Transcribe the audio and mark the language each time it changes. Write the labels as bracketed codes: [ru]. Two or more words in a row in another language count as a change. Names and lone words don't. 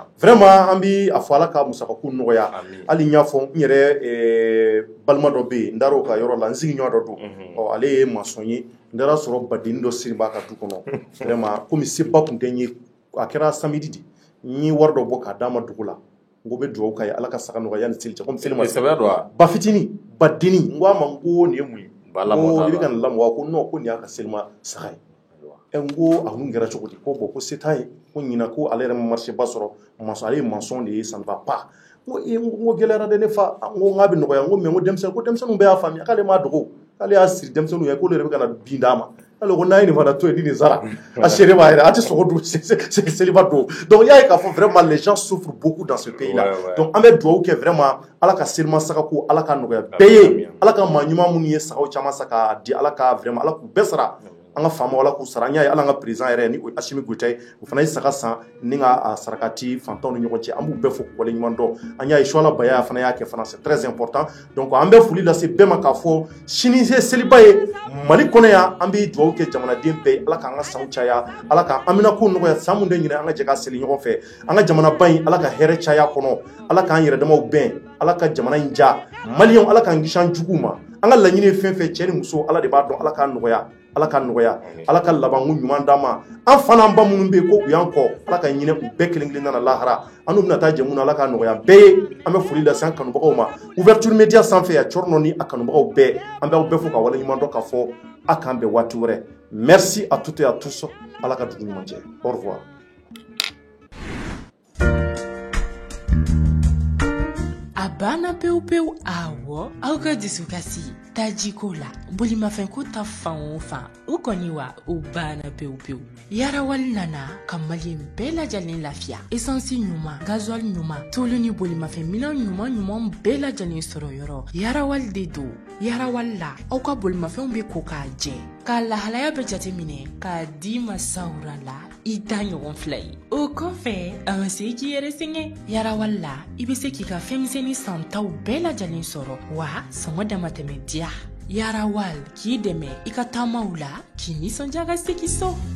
[bm] vraiment an bi a fɔ ala ka musakako nɔgɔya hali n y'a fɔ n yɛrɛ balima dɔ bɛ yen n dar'o ka yɔrɔ la n sigiɲɔgɔn dɔ don ale ye maçon ye n taara sɔrɔ badennin dɔ siri b'a ka du kɔnɔ vraiment komi seba tun tɛ n ye a kɛra samedi de n ye wari dɔ bɔ k'a d'a ma dugu la n ko bɛ dugawu k'a ye ala ka saga nɔgɔya yanni seli cɛ komi seli ma ba fitinin ba dennin n ko a ma n ko nin ye mun ye ko i bɛ ka nin lamɔ ko non ko nin y'a ka selima saga ye n ko a kun kɛra cogo di ko bon ko se t'a ye ko ɲinan ko ale yɛrɛ ma marché ba sɔrɔ ale ye maçon de ye [fr] ça ne va pas [bm] n ko gɛlɛyara dɛ ne fa n ko n k'a bɛ nɔgɔya n ko mais n ko denmisɛnninw bɛɛ y'a faamuya k'ale m'a dogo k'ale y'a siri denmisɛnninw ye k'olu yɛrɛ bɛ ka na bin d'a ma ale ko n'a ye nin fana to yen ni nin sara a seere b'a yɛrɛ a tɛ sogo dun seliba don donc i y'a ye k'a fɔ [fr] vraiment les gens souffrent beaucoup dans ce pays là [bm] donc an bɛ dugawu kɛ vraiment ala ka selima sagako ala ka nɔgɔya bɛɛ ye ala ka maa ɲuman minnu ye sagaw caman sa k'a di ala ka vraiment ala k'u bɛɛ sara an ka faamaw ala k'u sara an y'a ye ala ka président yɛrɛ ni Asimi Goyita ye o fana ye saga san ni ka sarakati fantanw ni ɲɔgɔn cɛ an b'u bɛɛ fo k'u waleɲuman dɔn an y'a ye Suala Baya fana y'a kɛ fana [fr] c'est très important [bm] donc an bɛ foli lase bɛɛ ma k'a fɔ sini ye seliba ye Mali kɔnɔ yan an bɛ dugawu kɛ jamanaden bɛɛ ye ala k'an ka sanw caya ala ka amina ko nɔgɔya san mun de ɲinɛ an ka jɛ ka seli ɲɔgɔn fɛ an ka jamanaba in ala ka hɛrɛ caya kɔnɔ ala k'an yɛrɛ damaw bɛn ala ka jamana in ja maliyɛnw ala k'an kisi an juguw ma an ka laɲini ye fɛn fɛn cɛ ni muso ala de b'a dɔn ala k'an nɔgɔya ala ka nɔgɔya ala ka labanko ɲuman d'an ma an fana an ba minnu bɛ yen ko u y'an kɔ ala ka ɲinɛ u bɛɛ kelen kelen na lahara an n'u bɛna taa jɛ mun na ala ka nɔgɔya bɛɛ ye an bɛ foli lase an kanubagaw ma ouverture media sanfɛ yan Cɔrɔnɔ ni a kanubagaw bɛɛ an bɛ aw bɛɛ fo ka waleɲuman dɔn k'a fɔ a k'an bɛn waati wɛrɛ [fr] merci à toutes et à tous [bm] ala ka dugu ɲuman jɛ [fr] au revoir. [bm] A banna pewu pewu awɔ aw ka dusukasi tajiko la bolimafɛnko ta fan o fan o kɔni wa o banna pewu pewu yarawali nana ka maliyɛn bɛɛ lajɛlen lafiya essence ɲuman gasoil ɲuman tulu ni bolimafɛn minɛn ɲuman bɛɛ lajɛlen sɔrɔ yɔrɔ yarawali de don yarawali la aw ka bolimafɛnw bɛ ko k'a jɛ k'a lahalaya bɛ jateminɛ k'a di masawura la i da ɲɔgɔn fila ye o kɔfɛ a ma se k'i yɛrɛ sɛgɛn yarawali la i bɛ se k'i ka fɛnmisɛnnin santaw bɛɛ lajɛlen sɔrɔ wa sɔngɔ damatɛmɛ diya yarawali k'i dɛmɛ i ka taamaw la k'i nisɔndiya ka segin so.